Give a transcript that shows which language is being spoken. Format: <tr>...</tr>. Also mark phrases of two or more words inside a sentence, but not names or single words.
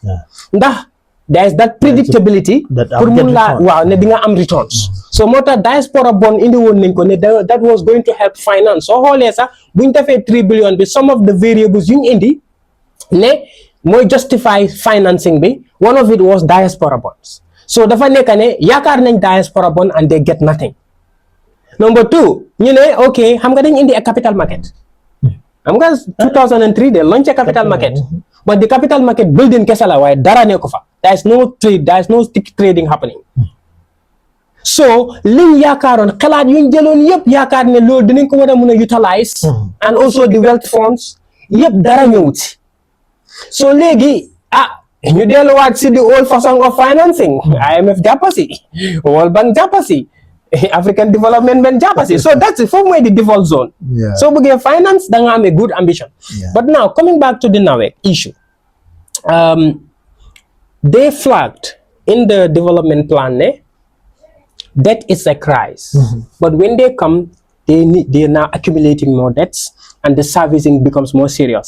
<wo>Ndax</wo> <en>there is that predictability</en> <wo>pour mun laa waaw ne di nga am returns. So moo tax</wo> <en>diaspora bond</en> <wo>indi woon nañ ko ne</wo> <en>that was going to help finance.</en> <wo>So xoolee sax buñ defee 3 billion bi</wo> <en>some of the variables</en> <wo>yuñ indi ne mooy</wo> <en>justify financing</en> <wo>bi</wo> <en>one of it was diaspora bonds.</en> <wo>So dafa nekk ne yaakaar nañ</wo> <en>diaspora bond and they get nothing.</en> <wo>Number 2 ñu ne ok xam nga dañ indi</wo> <en>a capital market.</en> <wo>Xam nga</wo> <en>2003 they launched a capital market. But the capital market building</en> <wo>kese la waaye dara ne ko fa.</wo> <en>There is no trade, there is no stick trading happening.</en> <wo>So liñ yaakaaroon xalaat yuñ jëloon yëpp yaakaar ne loolu dinañ ko war a mun a utilize</wo> <en>and also the wealth funds</en> <wo>yëpp dara ñëwut si. So léegi ñu delluwaat si</wo> <en>the old</en> <wo>façon</wo> <en>of financing.</en> <wo>IMF jàppasi World Bank jàppasi African Development Bank jàppasi.</wo> <en>So that's the form way the default zone.</en> <wo>So buggee finance da nga am</wo> <en>a good ambition. But now coming back to the NAWEC issue, they flagged in the development plan debt is a crisis. But when they come, they are now accumulating more debts and the servicing becomes more serious.</en>